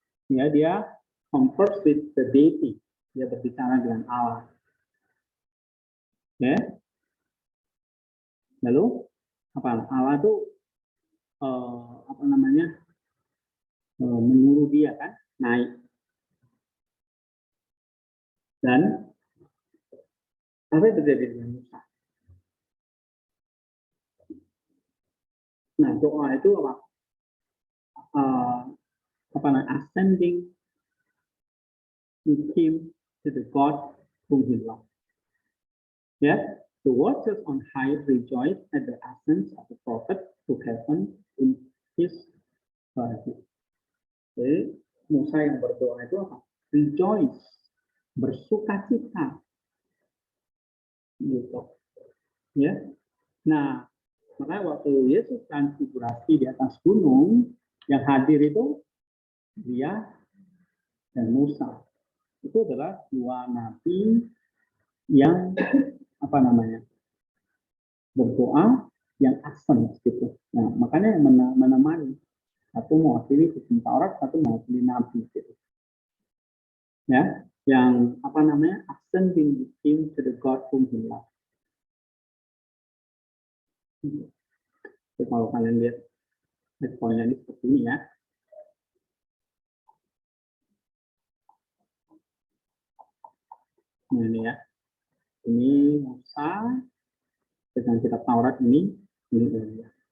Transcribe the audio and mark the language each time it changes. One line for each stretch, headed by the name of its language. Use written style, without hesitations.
Indonesian: Ya, dia
English: converse with the deity.
Indonesian: Dia berbicara dengan Allah. Ya. Lalu apa? Allah itu apa namanya? Menyuruh dia kan naik. Dan apa yang terjadi dengan Musa? Nah, doa itu apa? Apa namanya?
English: Ascending with him to the God whom he loved. Yeah, the watchers on high rejoice at the ascent of the prophet to heaven in his body.
Indonesian: Jadi Musa yang berdoa itu apa? Rejoice, bersukacita, gitu. Ya, nah makanya waktu Yesus transfigurasi di atas gunung, yang hadir itu dia dan Musa. Itu adalah dua nabi yang apa namanya berdoa yang asem gitu. Nah makanya yang menemani. Satu mewakili hukum Taurat, satu mewakili Nabi. Gitu. Ya, yang apa namanya
English: ascending with him to the God whom he loves.
Indonesian: Jadi kalau kalian lihat poinnya ini seperti ini ya. Nah, ini ya. Ini Musa dengan kitab Taurat ini ya.